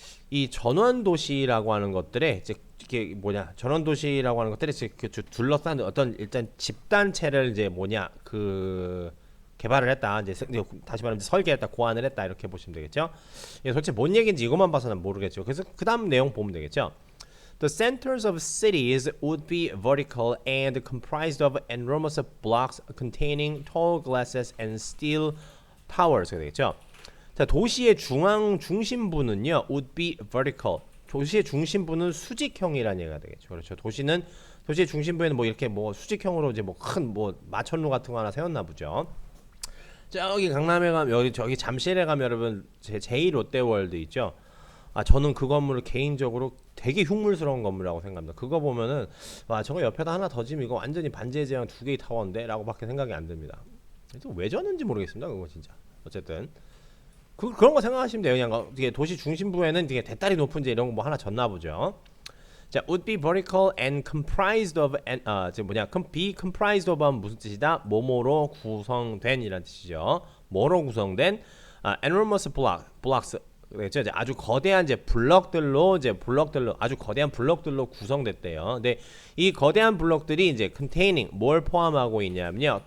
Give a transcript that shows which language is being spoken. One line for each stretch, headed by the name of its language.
Korean: 이 전원 도시라고 하는 것들에 이제 이게 뭐냐? 전원 도시라고 하는 것들이 그 둘러싼 어떤 일단 집단체를 이제 뭐냐? 그 개발을 했다. 이제 다시 말하면 설계했다, 고안을 했다 이렇게 보시면 되겠죠. 예, 솔직히 뭔 얘기인지 이것만 봐서는 모르겠죠. 그래서 그 다음 내용 보면 되겠죠.
English: The centers of cities would be vertical and comprised of enormous blocks containing tall glasses and steel towers.
Korean: 되겠죠. 자, 도시의 중심부는요,
English: would be vertical.
Korean: 도시의 중심부는 수직형이라는 얘기가 되겠죠. 그렇죠. 도시의 중심부에는 뭐 이렇게 뭐 수직형으로 이제 뭐 큰 뭐 마천루 같은 거 하나 세웠나 보죠. 저기 강남에 가면 여기 저기 잠실에 가면 여러분 제2 롯데월드 있죠. 아, 저는 그 건물을 개인적으로 되게 흉물스러운 건물이라고 생각합니다. 그거 보면은 와, 저거 옆에다 하나 더 지면 이거 완전히 반지의 제왕 2개의 타워인데 라고 밖에 생각이 안 듭니다. 왜 졌는지 모르겠습니다. 그거 진짜. 어쨌든 그런 거 생각하시면 돼요. 그냥 이게 도시 중심부에는 되게 대따리 높은 제 이런 거 뭐 하나 졌나 보죠.
English: 자, would be vertical and comprised of be comprised of
Korean: 무슨 뜻이다? 뭐뭐로 구성된 이란 뜻이죠. 뭐로 구성된
English: enormous blocks
Korean: 그렇죠. 이제 아주 거대한 블럭들로 아주 거대한 블럭들로 구성됐대요. 근데 이 거대한 블럭들이 이제 containing 뭘 포함하고 있냐면요.